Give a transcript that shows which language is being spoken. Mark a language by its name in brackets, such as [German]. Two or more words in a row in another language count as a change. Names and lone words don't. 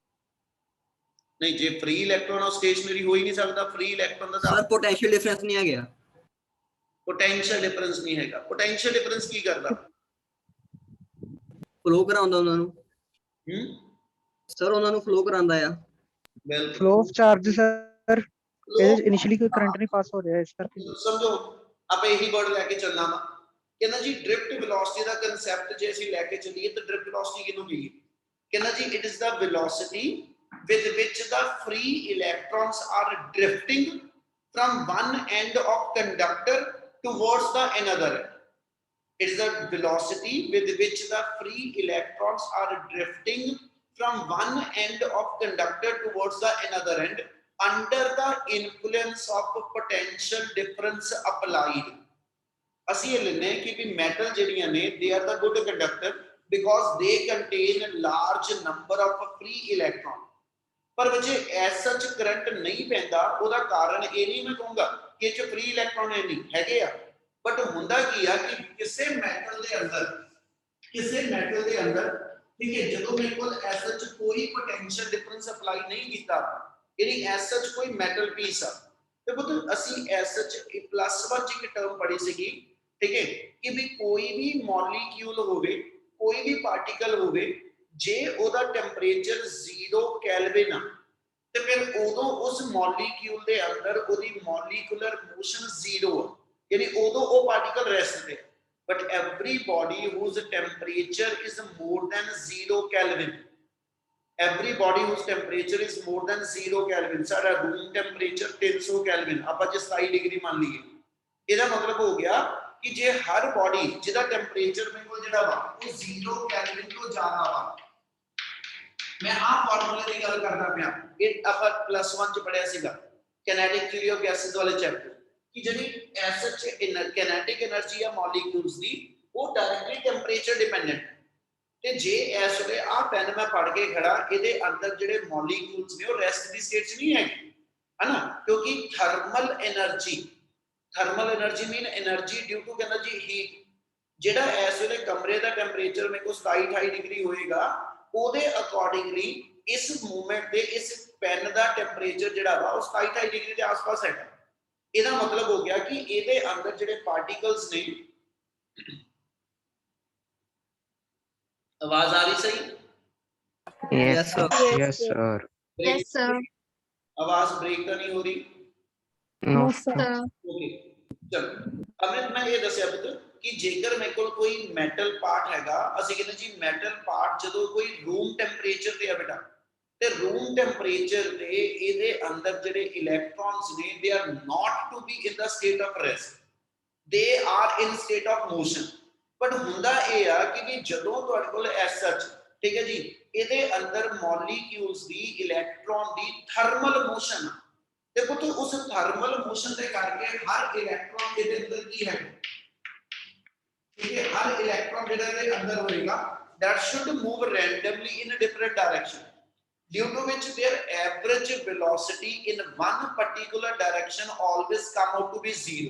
[Punjabi] ਨਹੀਂ ਜੇ [English] free electron [Punjabi] ਉਹ ਸਟੇਸ਼ਨਰੀ ਹੋ ਹੀ ਨਹੀਂ ਸਕਦਾ। [English] free electron [Punjabi] ਦਾ [English] sir potential difference [Punjabi] ਨਹੀਂ ਆ ਗਿਆ, [English] potential difference [Punjabi] ਨਹੀਂ ਹੈਗਾ। [English] potential difference [Punjabi] ਕੀ ਕਰਦਾ? ਫਲੋ ਕਰਾਉਂਦਾ ਉਹਨਾਂ ਨੂੰ ਸਰ, ਉਹਨਾਂ ਨੂੰ ਫਲੋ ਕਰਾਉਂਦਾ ਆ। ਬਿਲਕੁਲ [English] flow of charge sir [Punjabi] ਇਹਦੇ ਇਨੀਸ਼ੀਅਲੀ ਕੋਈ ਕਰੰਟ ਨਹੀਂ ਪਾਸ ਹੋ ਰਿਹਾ ਇਸ ਕਰਕੇ ਸਮਝੋ ਆਪਾਂ ਇਹੀ ਵਰਡ ਲੈ ਕੇ ਚੱਲਣਾ ਵਾ। ਕਹਿੰਦਾ ਜੀ [English] drift velocity [Punjabi] ਦਾ ਕਨਸੈਪਟ ਜੇ ਅਸੀਂ ਲੈ ਕੇ ਚੱਲੀਏ ਤਾਂ [English] drift velocity [Punjabi] ਕਿਹਨੂੰ ਕਹੀਏ? ਕਹਿੰਦਾ ਜੀ [English] it is the velocity with which the free electrons are drifting from one end of conductor towards the another end. It is the velocity with which the free electrons are drifting from one end of conductor towards the another end under the influence of potential difference applied. [Punjabi] ਅਸੀਂ ਇਹ ਲੈਨੇ ਕਿ ਵੀ ਮੈਟਲ ਜਿਹੜੀਆਂ ਨੇ [English] they are the good conductor because they contain a large number of free electrons. [Punjabi] ਪਰ ਬੱਚੇ [English] as such [Punjabi] ਕਰੰਟ ਨਹੀਂ ਪੈਂਦਾ। ਉਹਦਾ ਕਾਰਨ ਇਹ ਨਹੀਂ ਮੈਂ ਕਹੂੰਗਾ ਕਿ ਇਹ ਚ [English] free electron [Punjabi] ਹੈ ਨਹੀਂ ਹੈਗੇ ਆ, ਬਟ ਹੁੰਦਾ ਕੀ ਆ ਕਿ ਕਿਸੇ ਮੈਟਲ ਦੇ ਅੰਦਰ ਠੀਕ ਹੈ ਜਦੋਂ ਮੇਰੇ ਕੋਲ [English] as such [Punjabi] ਕੋਈ [English] potential difference apply [Punjabi] ਨਹੀਂ ਕੀਤਾ, ਯਾਨੀ [English] as such [Punjabi] ਕੋਈ [English] metal piece [Punjabi] ਆ ਤੇ ਬਤ ਅਸੀਂ [English] as such [Punjabi] +1 ਚ ਇੱਕ ਟਰਮ ਪੜ੍ਹੀ ਸੀਗੀ ਠੀਕ ਹੈ ਕਿ ਵੀ ਕੋਈ ਵੀ ਮੋਲੀਕਿਊਲ ਹੋਵੇ, ਕੋਈ ਵੀ ਪਾਰਟੀਕਲ ਹੋਵੇ, ਜੇ ਉਹਦਾ [English] temperature 0 Kelvin [Punjabi] ਆ ਤੇ ਫਿਰ ਉਦੋਂ ਉਸ ਮੋਲੀਕਿਊਲ ਦੇ ਅੰਦਰ ਉਹਦੀ [English] molecular motion [Punjabi] 0 ਆ, ਯਾਨੀ ਉਦੋਂ ਉਹ [English] particle rest [Punjabi] ਤੇ। [English] ਬਟ everybody whose temperature is more than 0 Kelvin, everybody whose temperature is more than 0 Kelvin, [Punjabi] ਸਾਡਾ ਰੂਮ [English] temperature 300 Kelvin [Punjabi] ਆਪਾਂ ਜੇ 27 ਡਿਗਰੀ ਮੰਨ ਲਈਏ, ਇਹਦਾ ਮਤਲਬ ਹੋ ਗਿਆ ਕਿ ਜੇ ਹਰ ਬੋਡੀ ਜਿਹਦਾ ਟੈਂਪਰੇਚਰ ਮੇਰੇ ਕੋਲ ਜਿਹੜਾ ਵਾ ਉਹ 0 ਕੈਲਵਿਨ ਤੋਂ ਜ਼ਿਆਦਾ ਵਾ, ਮੈਂ ਆਹ ਫਾਰਮੂਲੇ ਦੀ ਗੱਲ ਕਰਦਾ ਪਿਆ, ਇਹ ਆਪਾਂ +1 ਚ ਪੜਿਆ ਸੀਗਾ [English] kinetic theory of gases [Punjabi] ਵਾਲੇ ਚੈਪਟਰ ਕਿ ਜਿਹੜੀ ਐਸ [English] kinetic energy [Punjabi] ਆ ਮੋਲੀਕਿਊਲਸ ਦੀ ਉਹ [English] directly temperature dependent. [Punjabi] ਤੇ ਜੇ ਇਸ ਵੇਲੇ ਆਹ ਪੈਨ ਮੈਂ ਪੜ ਕੇ ਖੜਾ, ਇਹਦੇ ਅੰਦਰ ਜਿਹੜੇ ਮੋਲੀਕਿਊਲਸ ਨੇ ਉਹ ਰੈਸਟ ਦੀ ਸਟੇਟ 'ਚ ਨਹੀਂ ਹੈਗੇ, ਹਨਾ, ਕਿਉਂਕਿ [English] thermal energy mean energy due to [Punjabi] ਕਹਿੰਦਾ ਜੀ ਹੀਟ। ਜਿਹੜਾ ਇਸ ਵੇਲੇ ਕਮਰੇ ਦਾ ਟੈਂਪਰੇਚਰ ਮੇਰੇ ਕੋਲ 27-28 ਡਿਗਰੀ ਹੋਏਗਾ, ਉਹਦੇ ਅਕੋਰਡਿੰਗਲੀ ਇਸ ਮੂਵਮੈਂਟ ਦੇ ਇਸ ਪੈਨ ਦਾ ਟੈਂਪਰੇਚਰ ਜਿਹੜਾ ਵਾ ਉਹ 27-28 ਡਿਗਰੀ ਦੇ ਆਸ-ਪਾਸ ਹੈਗਾ। ਇਹਦਾ ਮਤਲਬ ਹੋ ਗਿਆ ਕਿ ਇਹਦੇ ਅੰਦਰ ਜਿਹੜੇ ਪਾਰਟੀਕਲਸ ਨੇ, ਆਵਾਜ਼ ਆ ਰਹੀ ਸਹੀ? [English] yes sir Yes, sir. [Hindi] आवाज ब्रेक तो नहीं हो रही? [English] no Sir. [Punjabi] ਓਕੇ ਚਲੋ ਅੰਮ੍ਰਿਤ ਮੈਂ ਯੇ ਦੱਸਿਆ ਪੁੱਤਰ ਕਿ ਜੇਕਰ ਮੇਰੇ ਕੋ ਕੋਈ ਮੈਟਲ ਪਾਰਟ ਹੈਗਾ, ਅਸੀਂ ਕਹਿੰਦੇ ਜੀ [English] metal part [Punjabi] ਜਦੋਂ ਕੋਈ [English] room temperature [Punjabi] ਤੇ ਆ ਬੇਟਾ, ਤੇ [English] room temperature [Punjabi] ਤੇ ਇਹਦੇ ਅੰਦਰ ਜਿਹੜੇ ਇਲੈਕਟ੍ਰੋਨਸ ਨੇ [English] they are not to be in the state of rest, they are in state of motion। [Punjabi] ਬਟ ਹੁੰਦਾ ਇਹ ਆ ਕਿ ਵੀ ਜਦੋਂ ਤੁਹਾਡੇ ਕੋਲ [English] as such [Punjabi] ਠੀਕ ਹੈ ਜੀ ਇਹਦੇ ਅੰਦਰ ਮੋਲੀਕਿਊਲਸ ਦੀ ਇਲੈਕਟ੍ਰੋਨ ਦੀ [English] thermal motion, [Punjabi] ਤੇ ਪੁੱਤ ਉਸ [English] thermal motion [Punjabi] ਦੇ ਕਰਕੇ ਹਰ ਇਲੈਕਟ੍ਰੋਨ ਦੇ ਅੰਦਰ ਕੀ ਹੈ, ਠੀਕ ਹੈ, ਹਰ ਇਲੈਕਟ੍ਰੋਨ ਜਿਹੜਾ ਇਹਦੇ ਅੰਦਰ ਹੋਏਗਾ [English] that should move randomly in a different direction due to which their average velocity in one particular direction always come out to be 0।